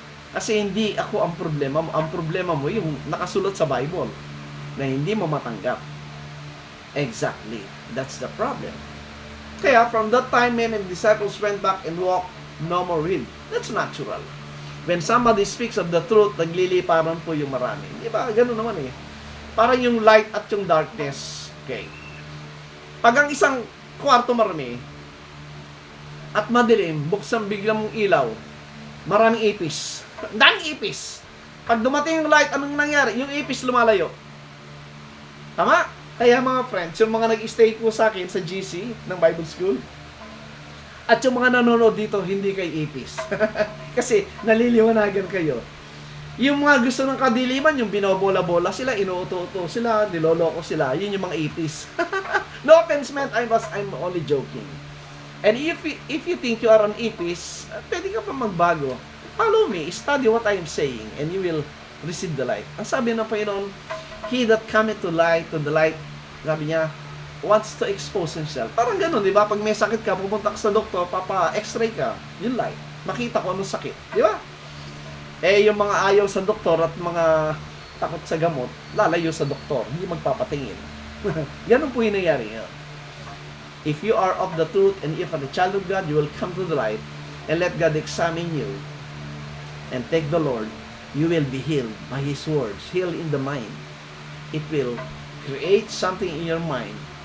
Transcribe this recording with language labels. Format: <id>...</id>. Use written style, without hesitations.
<tl>Kasi hindi ako ang problema mo. Ang problema mo yung nakasulat sa Bible na hindi mo matanggap.</tl> <en>Exactly. That's the problem.</en> <tl>Kaya</tl> <en>from that time, men and disciples went back and walked no more with. That's natural. When somebody speaks of the truth,</en> <tl>nagliliparan po yung marami.</tl> <en>Di ba?</en> <tl>Ganun naman eh. Parang yung light at yung darkness. Okay. Pag ang isang kwarto marami at madilim, buksan biglang mong ilaw, maraming ipis. Daming ipis. Pag dumating yung light, anong nangyari? Yung ipis lumalayo. Tama? Kaya mga friends, yung mga nag-stay po sa akin sa GC ng Bible School, at yung mga nanonood dito, hindi kay ipis. Kasi naliliwanagan kayo. Yung mga gusto ng kadiliman, yung binobola-bola sila, inuuto-uto sila, niloloko sila, yun yung mga ipis.</tl> <en>No offense meant, I'm only joking. And if you think you are an</en> <tl>ipis,</tl> <en>pwede ka pa magbago. Follow me, study what I am saying, and you will receive the light.</en> <tl>Ang sabi ng Panginoon,</tl> <en>he that cometh to the light,</en> <tl>sabi niya,</tl> <en>wants to expose himself.</en> <tl>Parang ganun, di ba? Pag may sakit ka, pupunta ka sa doktor, papa-x-ray ka, yun light. Makita ko anong sakit. Di ba? Eh, yung mga ayaw sa doktor at mga takot sa gamot, lalayo sa doktor, hindi magpapatingin. Ganun po yung nangyari.</tl> <en>If you are of the truth and if you are a child of God, you will come to the light and let God examine you and take the Lord, you will be healed by His words. Healed in the mind. It will create something in your mind.</en>